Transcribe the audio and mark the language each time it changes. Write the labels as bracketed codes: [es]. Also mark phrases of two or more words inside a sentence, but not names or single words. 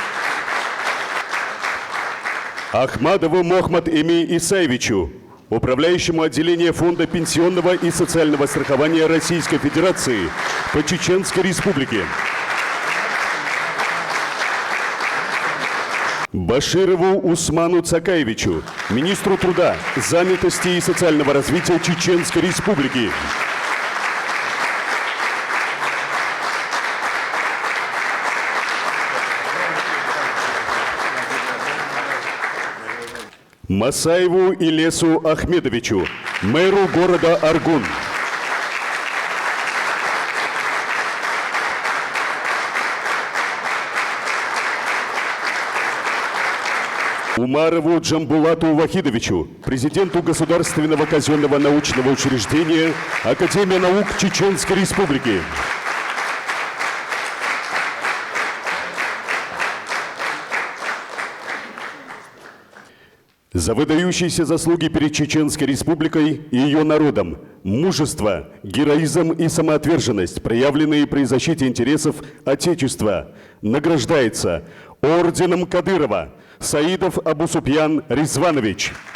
[ru] Ахмадову Мохмад Эми Исаевичу, управляющему отделение Фонда пенсионного и социального страхования Российской Федерации по Чеченской Республике. Баширову Усману Цакаевичу, министру труда, занятости и социального развития Чеченской Республики. Масаеву Илесу Ахмедовичу, мэру города Аргун. Умарову Джамбулату Вахидовичу, президенту Государственного казенного научного учреждения Академия наук Чеченской Республики. За выдающиеся заслуги перед Чеченской Республикой и ее народом, мужество, героизм и самоотверженность, проявленные при защите интересов Отечества, награждается орденом Кадырова Саидов Абусупьян Резванович.